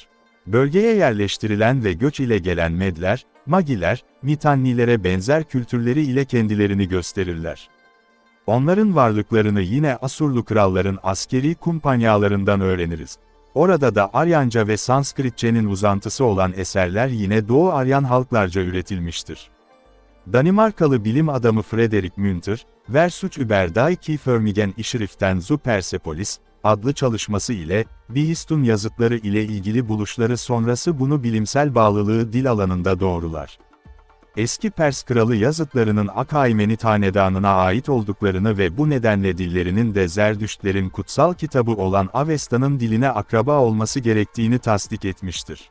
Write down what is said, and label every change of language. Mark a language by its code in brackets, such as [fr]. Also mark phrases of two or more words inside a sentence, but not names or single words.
[tr] Bölgeye yerleştirilen ve göç ile gelen Medler, Magiler, Mitannilere benzer kültürleri ile kendilerini gösterirler. Onların varlıklarını yine Asurlu kralların askeri kumpanyalarından öğreniriz. Orada da Aryanca ve Sanskritçenin uzantısı olan eserler yine Doğu Aryan halklarca üretilmiştir. Danimarkalı bilim adamı Frederik Münter, Versuch über die Kiefermigen Schriften zu Persepolis, adlı çalışması ile, Behistun yazıtları ile ilgili buluşları sonrası bunu bilimsel bağlılığı dil alanında doğrular. Eski Pers kralı yazıtlarının Akaimenit hanedanına ait olduklarını ve bu nedenle dillerinin de Zerdüştlerin kutsal kitabı olan Avesta'nın diline akraba olması gerektiğini tasdik etmiştir.